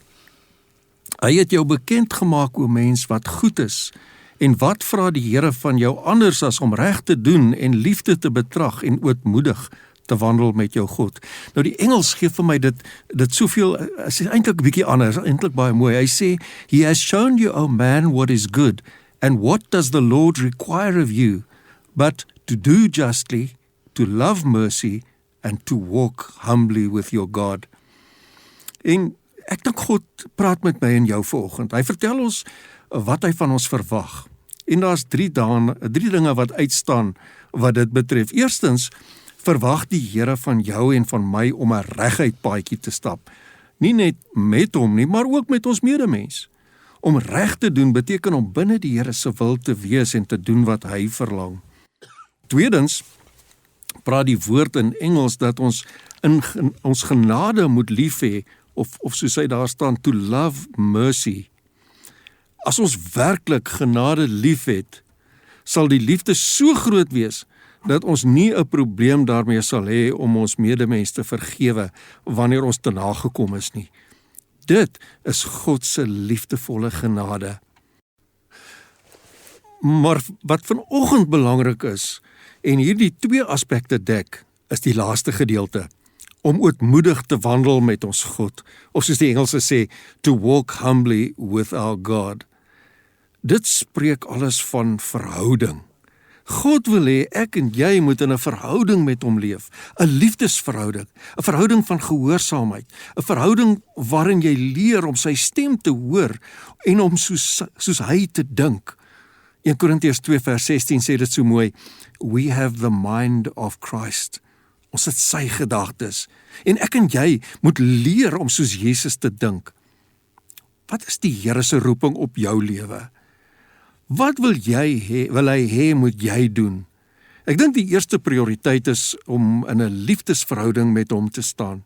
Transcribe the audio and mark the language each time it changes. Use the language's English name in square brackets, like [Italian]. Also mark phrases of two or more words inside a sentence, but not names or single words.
[Afrikaans] Hy het jou bekend gemaak, o mens, wat goed is en wat vra die Here van jou anders as om reg te doen en liefde te betrag en ootmoedig te wandel met jou God. Nou die Engels gee vir my dit soveel, is eintlik 'n bietjie anders, eintlik baie mooi. Hy sê, [English] He has shown you, O man, what is good, and what does the Lord require of you, but to do justly, to love mercy, and to walk humbly with your God. [Afrikaans] En ek dink God praat met my en jou vanoggend. Hy vertel ons wat hy van ons verwag. En daar's drie dinge wat uitstaan wat dit betref. Eerstens, verwag die Here van jou en van my om 'n reguit paadjie te stap. Nie net met hom nie, maar ook met ons medemens. Om reg te doen beteken om binne die Here se wil te wees en te doen wat hy verlang. Tweedens, praat die woord in Engels dat ons in ons genade moet lief hê, of soos hy daar staan, [English] to love mercy. [Afrikaans] As ons werklik genade lief het, sal die liefde so groot wees, dat ons nie 'n probleem daarmee sal hê om ons medemens te vergewe, wanneer ons te nagekom is nie. Dit is God se liefdevolle genade. Maar wat vanoggend belangrik is, en hierdie twee aspekte dek, is die laaste gedeelte, om ootmoedig te wandel met ons God, of soos die Engelse sê, [English] to walk humbly with our God. [Afrikaans] Dit spreek alles van verhouding. God wil hê ek en jy moet in 'n verhouding met hom leef, 'n liefdesverhouding, 'n verhouding van gehoorsaamheid, 'n verhouding waarin jy leer om sy stem te hoor en om soos hy te dink. 1 Korintiërs 2 vers 16 sê dit so mooi, [English] we have the mind of Christ. [Afrikaans] Ons het sy gedagtes. En ek en jy moet leer om soos Jesus te dink. Wat is die Here se roeping op jou lewe? Wat wil hy hê moet jy doen? Ek dink die eerste prioriteit is om in 'n liefdesverhouding met hom te staan.